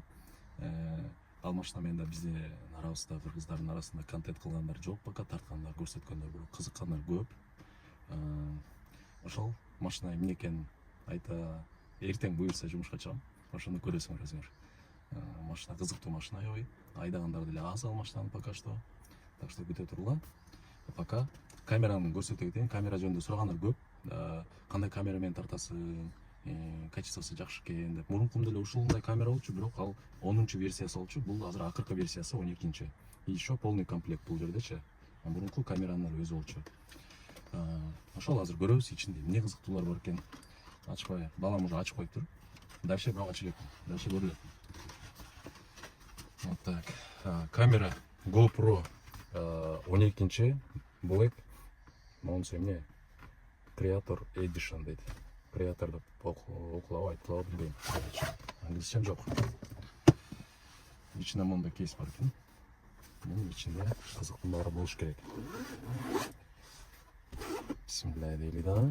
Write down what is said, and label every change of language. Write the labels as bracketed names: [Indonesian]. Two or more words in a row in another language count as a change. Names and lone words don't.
[Kyrgyz] Ал машина менен да биздин арабызда, кыргыздардын арасында контент кылгандар жок, пока тарткандар, көрсөткөндөр, бирок кызыккандар көп. Ошол машина эмне экенин айта, эртең буюрса жумушка чыгам. Ошону көрөсүңөр өзүңөр. Машина кызыктуу машина, аябай. Айдагандар деле аз ал машинаны [Russian] пока что. Так что [Kyrgyz] күтө тургула. Пока камераны көрсөтө кетейин. Камера жөнүндө сурагандар көп. Кандай камера менен тартасың, качествосы жакшы экен деп. Мурункумда эле ушундай камера болчу, бирок ал 10-чу версиясы болчу. Бул азыр акыркы версиясы 12-чи. [Russian] И еще полный комплект [Kyrgyz] бул жердечи. Мурунку камеранын өзү болчу. Ошол азыр көрөбүз ичинде эмне кызыктуулар бар экен. Ачпай, балам уже ачып коюптур. Дальше бирок ачып элек. Дальше көрөлү. [Russian] Вот так. [Kyrgyz] Камера GoPro 12-чи Black. Монсу эмне? Creator Edition дейт. Creator деп окулабы, айтылабы билбейм. Англисчем жок. Ичинде мондай кейс бар экен. Мунун ичинде кызыктуу баары болуш керек. Бисмилlah дейли да.